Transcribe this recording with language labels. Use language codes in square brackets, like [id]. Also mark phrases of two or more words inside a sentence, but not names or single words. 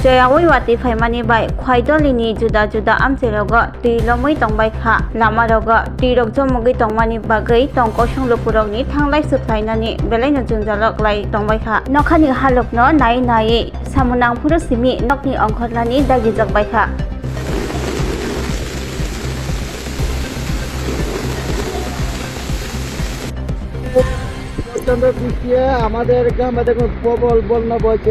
[trp] Jayawai wati faimani bai khwaidolini juda juda amcherogo tui lomui tongbai kha lama rogo tui rok jomogi tongmani bagai tongko songlupurokni thanglai suklainani belaino junjalok lai tongbai kha nokhani halokno nai nai samunang phuru simi nokni ongkholani dagijak bai kha [bn] প্রচন্ড বৃষ্টি আমাদের গ্রামে দেখুন প্রবল বন্যা বইছে।